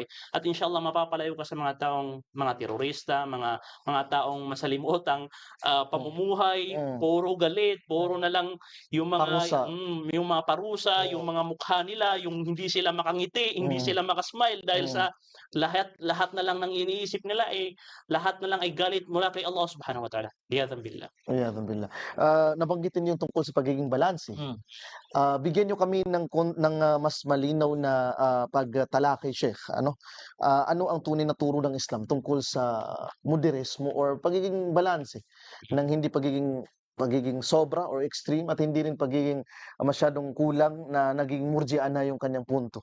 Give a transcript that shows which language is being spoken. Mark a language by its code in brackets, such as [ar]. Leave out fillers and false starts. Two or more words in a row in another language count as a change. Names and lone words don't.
[tl] At inshallah, mapapalayo ka sa mga terorista, mga taong masalimutang pamumuhay, Mm. puro galit, puro na lang yung Parusa. yung mga parusa, yung mga mukha nila, yung hindi sila makangiti, hindi sila makasmile dahil sa lahat na lang ng iniisip nila ay lahat na lang ay galit mula kay Allah [ar] سبحانه وتعالى. عياذا بالله. عياذا بالله. [tl] Nabanggitin niyo yung tungkol sa pagiging balanse. Bigyan niyo kami ng mas malinaw na pagtalakay, Sheikh. Ano ang tunay na turo ng Islam tungkol sa moderismo or pagiging balanse ng hindi pagiging sobra [en] or extreme [tl] at hindi rin pagiging masyadong kulang na naging murji'ah na yung kanyang punto.